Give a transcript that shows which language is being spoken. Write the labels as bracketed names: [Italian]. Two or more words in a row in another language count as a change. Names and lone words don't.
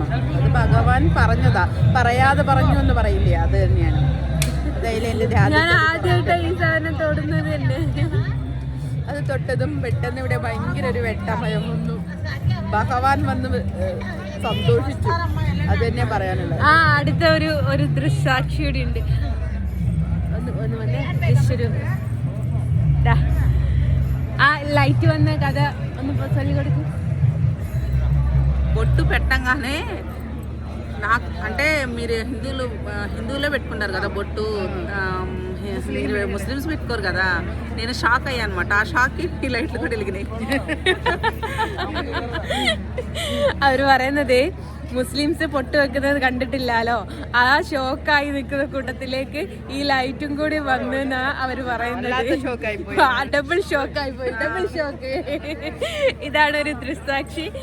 [Malayalam] അത് ഭഗവാൻ പറഞ്ഞതാ, പറയാതെ പറഞ്ഞു എന്ന് പറയില്ലേ, അത് തന്നെയാണ്. അത് തൊട്ടതും പെട്ടെന്ന് ഇവിടെ ഭയങ്കര ഒരു വെട്ടമയം വന്നു. ഭഗവാൻ വന്ന് സന്തോഷിച്ചു. അത് തന്നെ പറയാനുള്ളത്. അടുത്ത ഒരു ദൃക്സാക്ഷി കൂടി ഉണ്ട്. [Telugu] ఆ లైట్ వన్న కదా చల్లి కొడుకు బొట్టు పెట్టంగానే నాకు అంటే మీరు హిందువులో పెట్టుకుంటారు కదా బొట్టు, ముస్లిమ్స్ పెట్టుకోరు కదా. నేను షాక్ అయ్యా అనమాట. ఆ షాక్కి ఈ లైట్లు కూడా వెలిగినాయి. [Malayalam] അവർ പറയുന്നത് മുസ്ലിംസ് പൊട്ട് വെക്കുന്നത് കണ്ടിട്ടില്ലല്ലോ, ആ ഷോക്കായി നിൽക്കുന്ന കൂട്ടത്തിലേക്ക് ഈ ലൈറ്റും കൂടി വന്നെന്നാ അവര് പറയുന്നത്. ഡബിൾ ഷോക്കായി പോയി. ഇതാണൊരു ദൃക്സാക്ഷി.